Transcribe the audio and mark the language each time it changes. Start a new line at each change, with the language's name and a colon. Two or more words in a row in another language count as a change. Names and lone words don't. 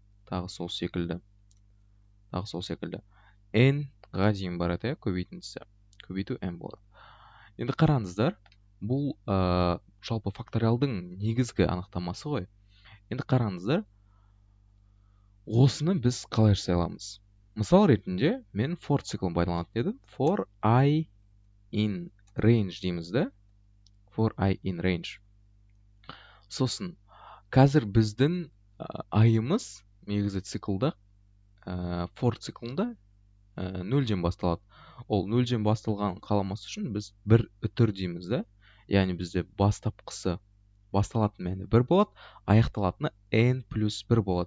Kazakh: n-ға дейін барады, көбейту n болады. Енді қараңыздар, бұл жалпы факториалдың негізгі анықтамасы ғой. Енді қараңыздар, осыны біз қалай жасай аламыз? Мысал ретінде мен for циклын пайдаланатын едім.
English: For I in range
Kazakh: дейміз да.
English: For I in range.
Kazakh: Сосын қазір біздің айымыз негізі циклда for циклында нөлден басталады. Ол нөлден басталған қаламас үшін біз бір үтір дейміз да. Яғни бізде бастапқысы басталатын мәні 1 болады, аяқталатыны n+1 болады.